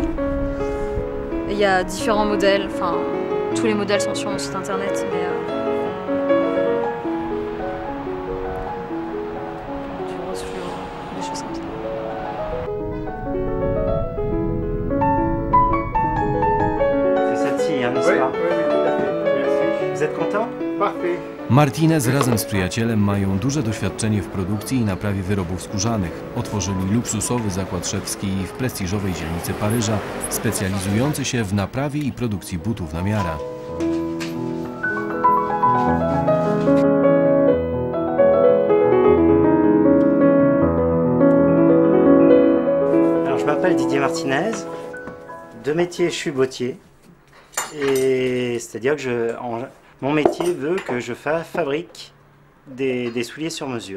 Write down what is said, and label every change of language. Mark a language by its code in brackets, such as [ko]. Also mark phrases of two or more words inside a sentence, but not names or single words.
[fr] Et il y a différents modèles, enfin tous les modèles sont sur mon site internet, mais du rose fluo, des choses comme ça. C'est celle-ci, hein, n'est-ce pas? Oui, tout à fait. Merci. Vous êtes content? Parfait. [pl] Martinez razem z przyjacielem mają duże doświadczenie w produkcji i naprawie wyrobów skórzanych. Otworzyli luksusowy zakład szewski w prestiżowej dzielnicy Paryża, specjalizujący się w naprawie i produkcji butów na miarę. [fr] Alors, je m'appelle Didier Martinez. De métier, je suis bottier. Et c'est-à-dire que mon métier veut que je fabrique des souliers sur mesure.